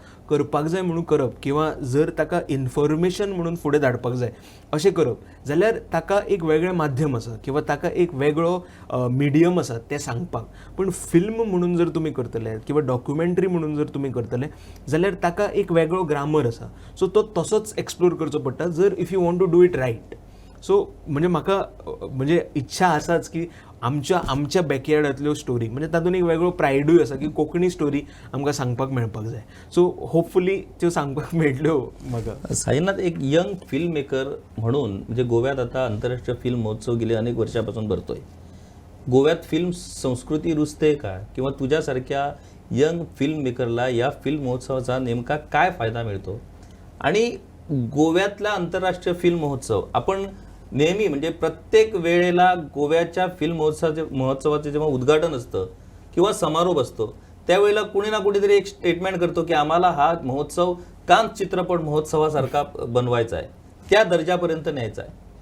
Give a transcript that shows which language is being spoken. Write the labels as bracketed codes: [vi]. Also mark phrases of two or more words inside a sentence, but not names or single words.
[kok] करपाक जाय म्हणून करप किंवा जर ताका इन्फॉर्मेशन म्हणून फुडें धाडपाक जाय अशें करप, जाल्यार ताका एक वेगळें माध्यम आसा किंवा ताका एक वेगळो मिडियम आसा तें सांगपाक. पण फिल्म म्हणून जर तुमी करतले किंवा डॉक्युमेंटरी म्हणून जर तुमी करतले जाल्यार ताका एक वेगळो ग्रामर आसा. सो तो तसोच एक्सप्लोर करचो पडटा जर [en] if you want to do it right. [kok] सो म्हणजे म्हाका म्हणजे इच्छा आसाच की आमच्या बॅकयार्डांतल्यो स्टोरी, म्हणजे तातूंत एक वेगळो प्रायडूय आसा की कोंकणी स्टोरी आमकां सांगपाक मेळपाक जाय. सो होपफुली त्यो सांगपाक मेळटल्यो म्हाका. [mr] साईनाथ, एक [en] young film maker [mr] म्हणून म्हणजे गोव्यात आता आंतरराष्ट्रीय फिल्म महोत्सव गेले अनेक वर्षापासून भरतोय. गोव्यात फिल्म संस्कृती रुजते का, किंवा तुझ्यासारख्या यंग फिल्म मेकरला या फिल्म महोत्सवाचा नेमका काय फायदा मिळतो? आणि गोव्यातला आंतरराष्ट्रीय फिल्म महोत्सव आपण नेहमी म्हणजे प्रत्येक वेळेला गोव्याच्या फिल्म महोत्सवाचे जेव्हा उद्घाटन असतं किंवा समारोप असतो त्यावेळेला कुणी ना कुणीतरी एक स्टेटमेंट करतो की आम्हाला हा महोत्सव कान्स चित्रपट महोत्सवासारखा बनवायचा आहे, त्या दर्जापर्यंत न्यायचा आहे.